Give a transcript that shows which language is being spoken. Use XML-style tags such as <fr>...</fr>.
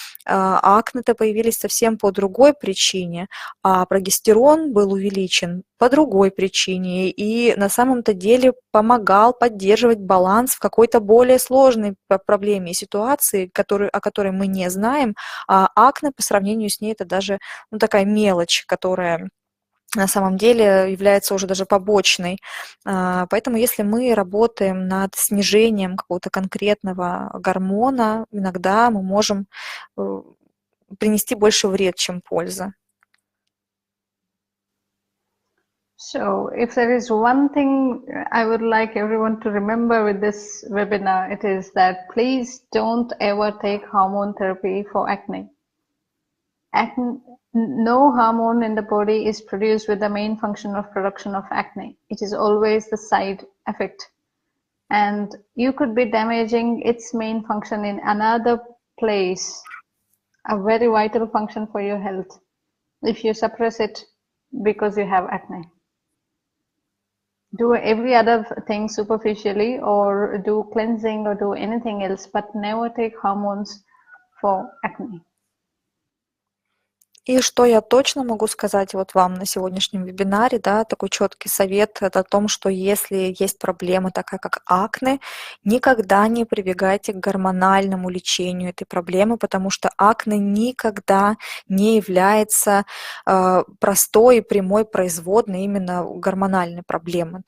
<ru>акне-то появились совсем по другой причине, а прогестерон был увеличен по другой причине и на самом-то деле помогал поддерживать баланс в какой-то более сложной проблеме и ситуации, о которой мы не знаем, а акне по сравнению с ней это даже такая мелочь, которая на самом деле является уже даже побочной. Поэтому если мы работаем над снижением какого-то конкретного гормона, иногда мы можем принести больше вред, чем польза.</ru> <en>So, if there is one thing I would like everyone to remember with this webinar, it is that please don't ever take hormone therapy for acne. No hormone in the body is produced with the main function of production of acne. It is always the side effect. And you could be damaging its main function in another place, a very vital function for your health, if you suppress it because you have acne. Do every other thing superficially, or do cleansing, or do anything else, but never take hormones for acne.</en> <ru>И что я точно могу сказать вам на сегодняшнем вебинаре, да, такой четкий совет это о том, что если есть проблема такая, как акне, никогда не прибегайте к гормональному лечению этой проблемы, потому что акне никогда не является простой и прямой производной именно гормональной проблемы.</ru>